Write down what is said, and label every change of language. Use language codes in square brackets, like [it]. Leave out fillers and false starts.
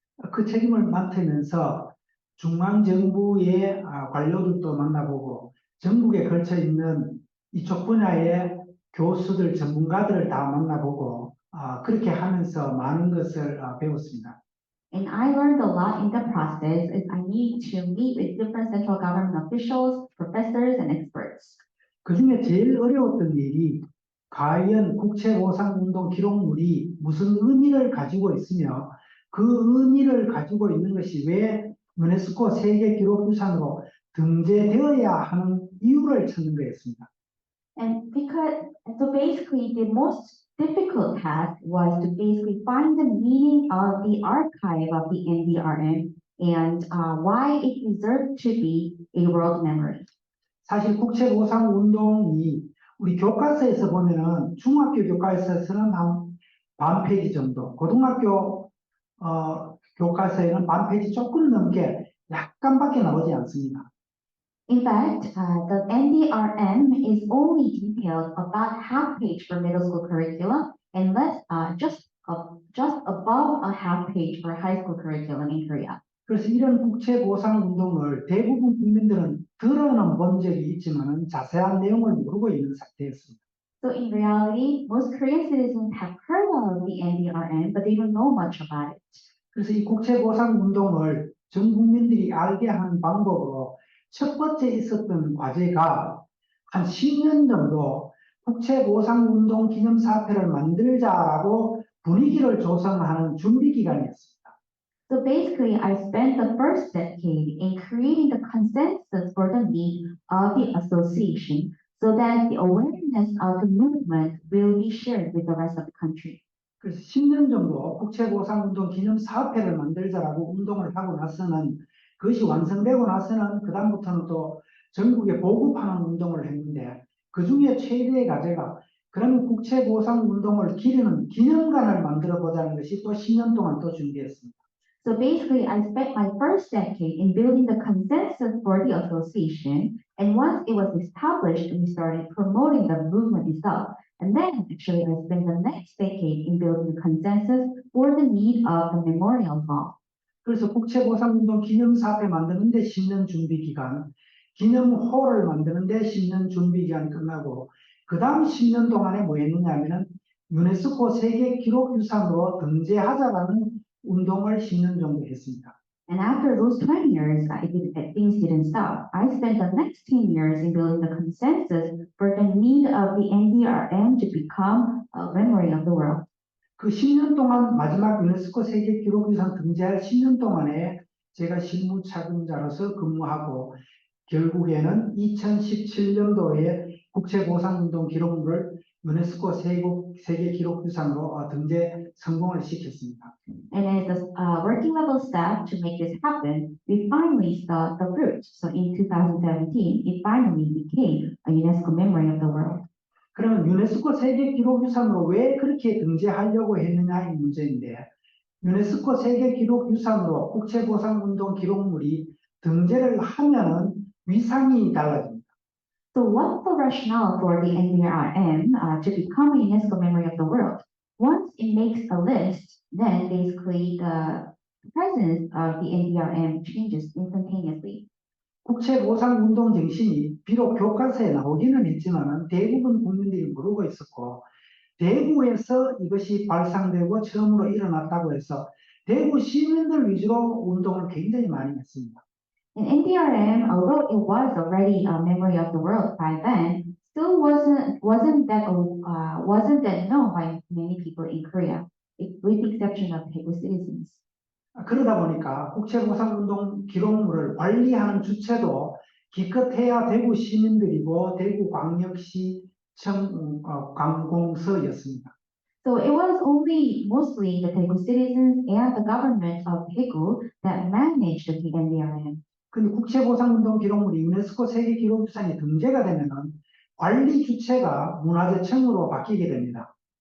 [ko] 그 책임을 맡으면서 중앙정부의 관료들도 만나보고 전국에 걸쳐 있는 이쪽 분야의 교수들, 전문가들을 다 만나보고 그렇게 하면서 많은 것을 배웠습니다. [en] And I learned a lot in the process as I need to meet with different central government officials, professors, and experts. [ko] 그 중에 제일 어려웠던 일이 과연 국제보상운동 기록물이 무슨 의미를 가지고 있으며 그 의미를 가지고 있는 것이 왜 유네스코 세계기록유산으로 등재되어야 하는 이유를 찾는 거였습니다. [en] And so basically the most difficult task was to basically find the meaning of the archive of the NDRM and why it deserved to be a world memory. [ko] 사실 국제보상운동이 우리 교과서에서 보면은 중학교 교과서에서는 한 반 페이지 정도, 고등학교 교과서에는 반 페이지 조금 넘게 약간밖에 나오지 않습니다. [en] In fact, the NDRM is only detailed about half page for middle school curriculum and just above a half page for high school curriculum in Korea. [ko] 그래서 이런 국채보상운동을 대부분 국민들은 들어는 본 적이 있지만은 자세한 내용을 모르고 있는 상태였습니다. [en] So in reality, most Korean citizens have heard of the NDRM, but they don't know much about it. [ko] 그래서 이 국채보상운동을 전 국민들이 알게 하는 방법으로 첫 번째 있었던 과제가 한 10년 정도 국채보상운동 기념사업회를 만들자라고 분위기를 조성하는 준비 기간이었습니다. [en] So basically, I spent the first decade in creating the consensus for the need of the association so that the awareness of the movement will be shared with the rest of the country. [ko] 그래서 10년 정도 국채보상운동 기념사업회를 만들자라고 운동을 하고 나서는 그것이 완성되고 나서는 그다음부터는 또 전국에 보급하는 운동을 했는데 그 중에 최대의 과제가 그런 국채보상운동을 기리는 기념관을 만들어 보자는 것이 또 10년 동안 또 준비했습니다. [en] So basically, I spent my first decade in building the consensus for the association. And once it was established, we started promoting the movement itself. And then actually, I spent the next decade in building the consensus for the need of the memorial hall. [ko] 그래서 국채보상운동 기념사업회 만드는데 10년 준비 기간, 기념홀을 만드는데 10년 준비 기간이 끝나고 그 다음 10년 동안에 뭐 했느냐면은 유네스코 세계 기록유산으로 등재하자라는 운동을 10년 정도 했습니다. [en] And after those 20 years, things didn't stop. I spent the next 10 years in building the consensus for the need of the NDRM to become a memory of the world. [ko] 그 10년 동안 마지막 유네스코 세계 기록유산 등재할 10년 동안에 제가 실무 책임자로서 근무하고 결국에는 2017년도에 국채보상운동 기록물을 유네스코 세계 기록유산으로 등재 성공을 시켰습니다. [en] And as the working level staff to make this happen, we finally saw the fruit. So in 2017, it finally became a UNESCO memory of the world. [ko] 그러면 유네스코 세계 기록유산으로 왜 그렇게 등재하려고 했느냐 이 문제인데 유네스코 세계 기록유산으로 국채보상운동 기록물이 등재를 하면은 위상이 달라집니다. [en] So what's the rationale for the NDRM to become a UNESCO memory of the world? Once it makes a list, then basically the presence of the NDRM changes instantaneously. [ko] 국채보상운동 정신이 비록 교과서에 나오기는 했지만은 대부분 국민들이 모르고 있었고 대구에서 이것이 발상되고 처음으로 일어났다고 해서 대구 시민들 위주로 운동을 굉장히 많이 했습니다. [en] And NDRM, although it was already a memory of the world by then, still wasn't that known by many people in Korea, with the exception of Daegu citizens. [ko] 그러다 보니까 국채보상운동 기록물을 관리하는 주체도 기껏해야 대구 시민들이고 대구광역시 관공서였습니다. [en] So it was only mostly the Daegu citizens and the government of Daegu that managed the NDRM. [ko] 근데 국채보상운동 기록물이 유네스코 세계 기록유산이 등재가 되면은 관리 주체가 문화재청으로 바뀌게 됩니다.